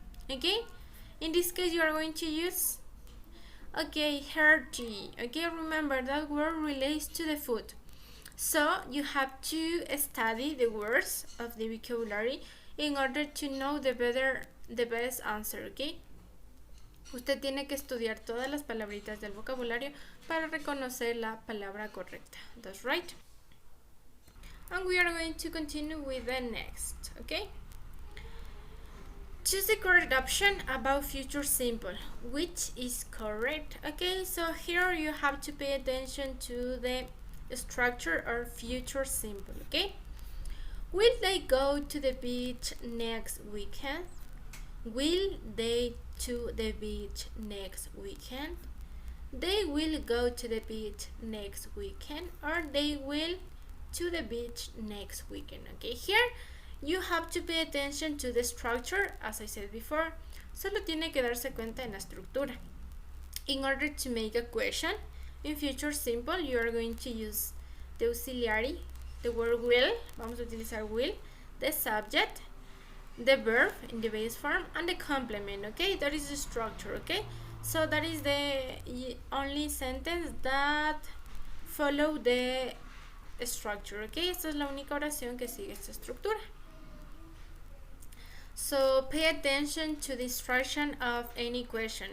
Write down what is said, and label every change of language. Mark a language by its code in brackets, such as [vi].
[en] Okay, in this case you are going to use hearty. Okay, remember that word relates to the food, so you have to study the words of the vocabulary in order to know the best answer. [es] Okay, usted tiene que estudiar todas las palabritas del vocabulario para reconocer la palabra correcta. [en] That's right. And we are going to continue with the next. Okay, choose the correct option about future simple. Which is correct? Okay, so here you have to pay attention to the structure of future simple. Okay, will they go to the beach next weekend? Will they to the beach next weekend? They will go to the beach next weekend, or they will to the beach next weekend. Okay, here you have to pay attention to the structure, as I said before. [es] Solo tiene que darse cuenta en la estructura. [en] In order to make a question in future simple, you are going to use the auxiliary, the word will. [es] Vamos a utilizar [en] will, the subject, the verb in the base form, and the complement. Okay, that is the structure. Okay, so that is the only sentence that follow the structure. [es] Okay, esta es la única oración que sigue esta estructura. [en] So pay attention to the instruction of any question.